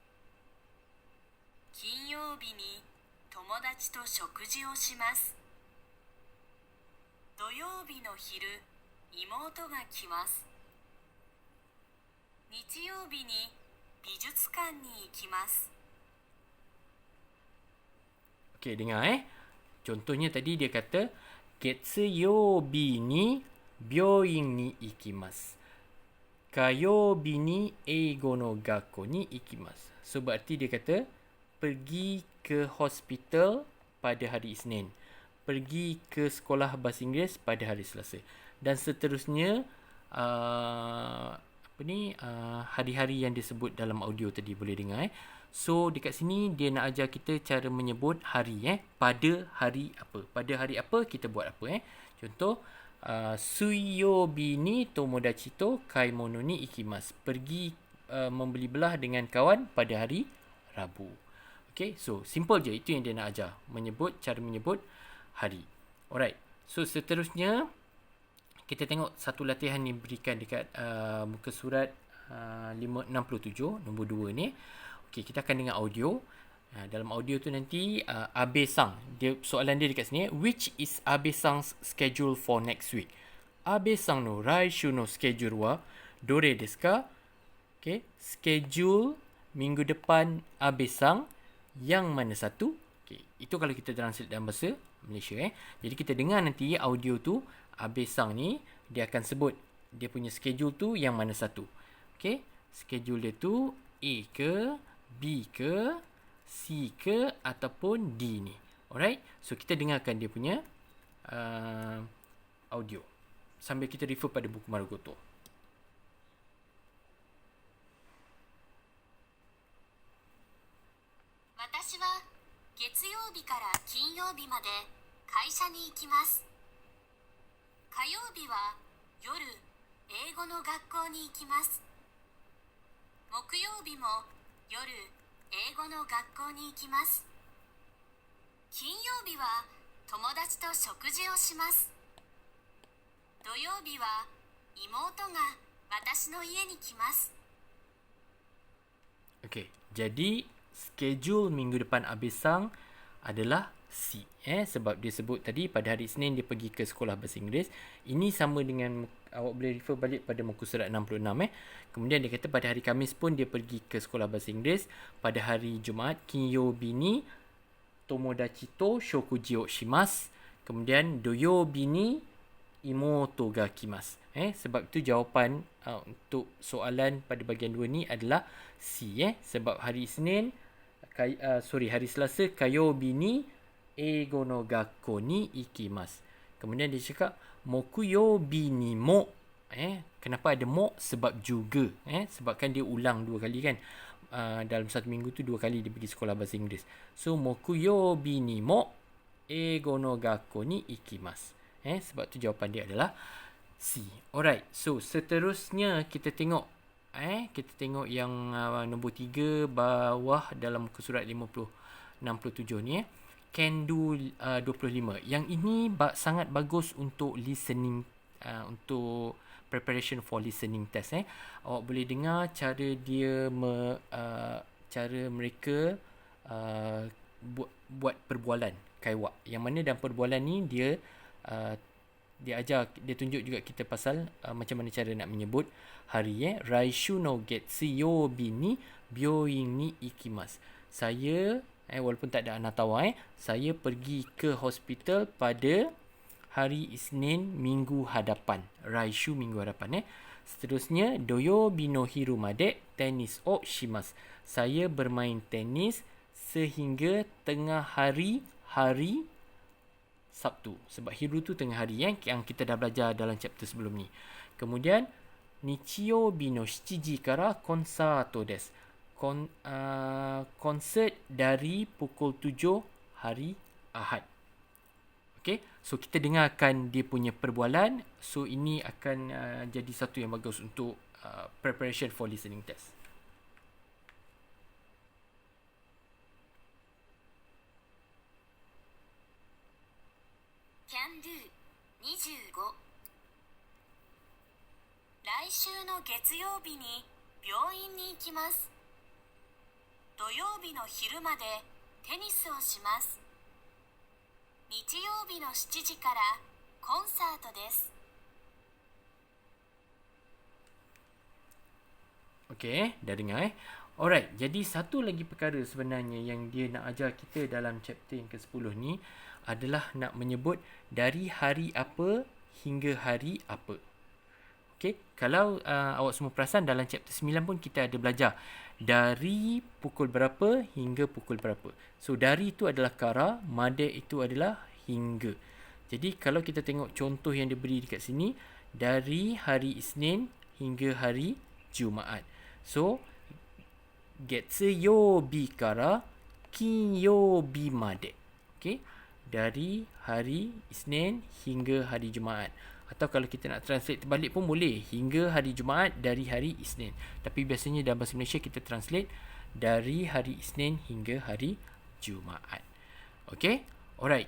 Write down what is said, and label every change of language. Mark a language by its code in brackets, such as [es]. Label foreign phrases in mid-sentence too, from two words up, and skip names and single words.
[ja] 金曜日に友達と食事をします。土曜日の昼、妹が来ます。日曜日に美術館に行きます。 [ms] Okey, dengar Contohnya tadi dia kata [ja] 月曜日に病院に行きます. 火曜日に英語の学校に行きます. [ms] So berarti dia kata pergi ke hospital pada hari Isnin. Pergi ke sekolah bahasa Inggeris pada hari Selasa. Dan seterusnya hari-hari yang disebut dalam audio tadi boleh dengar. So dekat sini dia nak ajar kita cara menyebut hari pada hari apa. Pada hari apa kita buat apa Contoh [ja] 水曜日に友達と買い物に行きます. [ms] Pergi membeli belah dengan kawan pada hari Rabu. [en] Okay, so simple [ms] je. Itu yang dia nak ajar. Cara menyebut hari. Alright. So seterusnya kita tengok satu latihan yang diberikan dekat muka surat 567 nombor 2 ni. Okey, kita akan dengar audio. Dalam audio tu nanti Abe-san, soalan dia dekat sini, [en] which is Abe-san's schedule for next week? [ja] 阿部さんの来週のスケジュールはどれですか? [ms] Okey, schedule minggu depan Abe-san yang mana satu? Okey, itu kalau kita translate dalam bahasa Malaysia Jadi kita dengar nanti audio tu Abe-san ni dia akan sebut dia punya schedule tu yang mana satu. Okey, schedule dia tu A ke, B ke, C ke ataupun D ni. [en] Alright, so [ms] kita dengarkan dia punya audio sambil kita refer pada buku Marugoto. [ja] 私は月曜日から金曜日まで会社に行きます。火曜日は夜英語の学校に行きます。木曜日も夜英語の学校に行きます。金曜日は友達と食事をします。土曜日は妹が私の家に来ます。 [ms] Okey, jadi schedule minggu depan Abe-san adalah C sebab dia sebut tadi pada hari Isnin dia pergi ke sekolah bahasa Inggeris. Ini sama dengan awak boleh refer balik pada muka surat 66 Kemudian dia kata pada hari Khamis pun dia pergi ke sekolah bahasa Inggeris. Pada hari Jumaat [ja] 金曜日に友達と食事をします. Kemudian 土曜日に妹が来ます. [ms] Sebab itu jawapan untuk soalan pada bahagian 2 ni adalah C. Sebab hari Isnin, hari Selasa, [ja] 火曜日に英語の学校に行きます. [ms] Kemudian dia cakap [ja] 木曜日にも. [ms] Kenapa ada mo? Sebab juga. Sebabkan dia ulang 2 kali kan. Dalam satu minggu tu 2 kali dia pergi sekolah bahasa Inggeris. [ja] So 木曜日にも英語の学校に行きます. [ms] Sebab tu jawapan dia adalah C. Alright. So seterusnya kita tengok yang nombor 3 bawah dalam muka surat 67 ni. [en] Can do 25. [ms] Yang ini sangat bagus untuk listening, untuk [en] preparation for listening test. [ms] Awak boleh dengar cara dia cara mereka buat perbualan kaiwa. Yang mana dalam perbualan ni dia tunjuk juga kita pasal macam mana cara nak menyebut hari. [ja] 来週の月曜日に病院に行きます. [ms] Saya walaupun tak ada anatawa, saya pergi ke hospital pada hari Isnin minggu hadapan. [ja] 来週 [ms] minggu hadapan. Seterusnya [ja] 土曜日の昼までテニスをします. [ms] Saya bermain tenis sehingga tengah hari Sabtu. Sebab hiru tu tengah hari yang kita dah belajar dalam chapter sebelum ni. [ja] Kemudian 日曜日の7からコンサートです. [ms] Konsert dari pukul 7 hari Ahad. Okay, so kita dengarkan dia punya perbualan. So ini akan jadi satu yang bagus untuk [en] preparation for listening test. Can do 25。 [ja] 来週の月曜日に病院に行きます。土曜日の昼までテニスをします。日曜日の7時からコンサートです。 [ms] Okay, dah dengar Alright, jadi satu lagi perkara sebenarnya yang dia nak ajar kita dalam chapter yang ke-10 ni adalah nak menyebut dari hari apa hingga hari apa. Okay, kalau awak semua perasan dalam chapter 9 pun kita ada belajar dari pukul berapa hingga pukul berapa. So dari itu adalah kara, made itu adalah hingga. Jadi kalau kita tengok contoh yang diberi dekat sini, dari hari Isnin hingga hari Jumaat. So [ja] 月曜日から金曜日まで. [ms] Okay, dari hari Isnin hingga hari Jumaat. Atau kalau kita nak translate terbalik pun boleh. Hingga hari Jumaat dari hari Isnin. Tapi biasanya dalam bahasa Malaysia kita translate dari hari Isnin hingga hari Jumaat. [en] Okay. Alright.